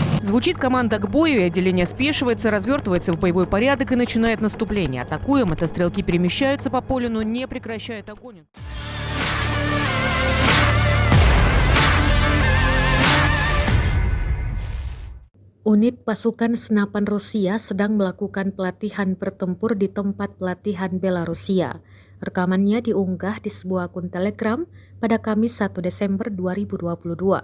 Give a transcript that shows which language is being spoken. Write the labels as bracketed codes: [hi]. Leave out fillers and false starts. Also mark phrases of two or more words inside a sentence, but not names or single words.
[ru] Звучит команда к бою, и отделение спешивается, развертывается в боевой порядок и начинает наступление. Атакуя, мотострелки перемещаются по полю, но не прекращают огонь. [id] Unit pasukan senapan Rusia sedang melakukan pelatihan bertempur di tempat pelatihan Belarusia. Rekamannya diunggah di sebuah akun Telegram pada Kamis 1 Desember 2022.